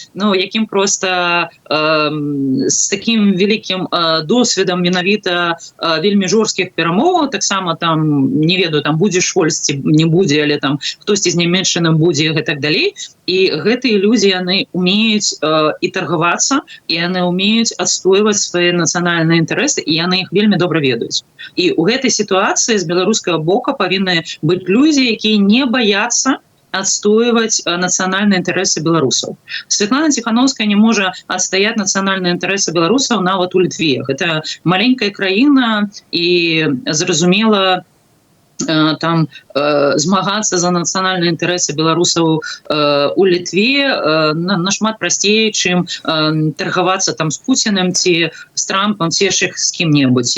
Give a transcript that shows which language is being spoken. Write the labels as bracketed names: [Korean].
[Belarusian] Ну, яким просто з таким великим досвідом менавіта вельмі жорсткіх перамоваў, таксама там, не ведаю, там будзе Шольц ці не будзе, але там хтосьці з Нямецчыны будзе і так далей. І гэтыя людзі, яны умеюць і таргавацца, і яны умеюць адстойваць свае нацыянальныя інтарэсы, і яны іх вельмі добра ведаюць. І ў гэтай сітуацыі з беларускага бока павінны быць людзі, якія не баяцца [Russian] отстаивать национальные интересы белорусов. Светлана Тихановская не может отстоять национальные интересы белорусов нават у Литве. Это маленькая [Belarusian] краина, и зразумела, там змагацца за нацыянальныя інтарэсы беларусаў у Літве нашмат прасцей, чым таргавацца там з Пуціным ці з Трампам ці яшчэ з кім-небудзь.